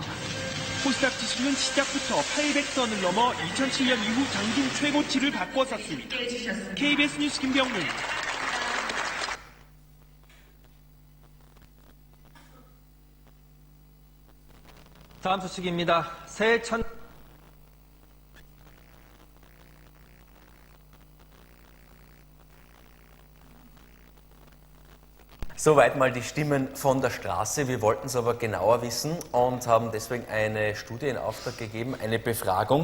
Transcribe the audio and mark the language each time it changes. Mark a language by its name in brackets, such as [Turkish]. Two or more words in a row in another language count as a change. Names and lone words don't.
[Korean] 코스닥 지수는 시작부터 800선을 넘어 2007년 이후 장중 최고치를 바꿔섰습니다. KBS 뉴스 김병문입니다. 다음 소식입니다. 새해 첫 [German] Soweit mal die Stimmen von der Straße. Wir wollten es aber genauer wissen und haben deswegen eine Studie in Auftrag gegeben, eine Befragung.